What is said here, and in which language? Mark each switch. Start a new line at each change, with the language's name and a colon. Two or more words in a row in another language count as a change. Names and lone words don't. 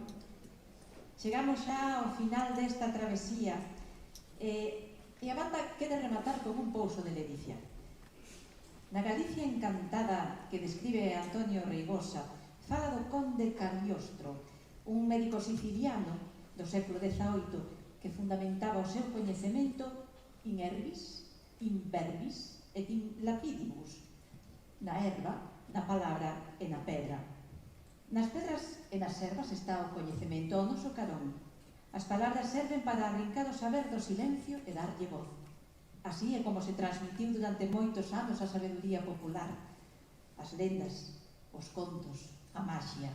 Galician: Chegamos xa ao final desta travesía e a banda quere rematar con un pouso de ledicia. Na Galicia encantada que describe Antonio Reigosa, fala do conde Cagliostro, un médico siciliano do século XVIII que fundamentaba o seu coñecemento
Latin: in herbis, in verbis et in lapidibus,
Galician: na erva, na palabra e na pedra. Nas pedras e nas ervas está o coñecemento ao noso carón. As palabras serven para arrincar o saber do silencio e darlle voz. Así é como se transmitiu durante moitos anos a sabedoría popular, as lendas, os contos, a maxia.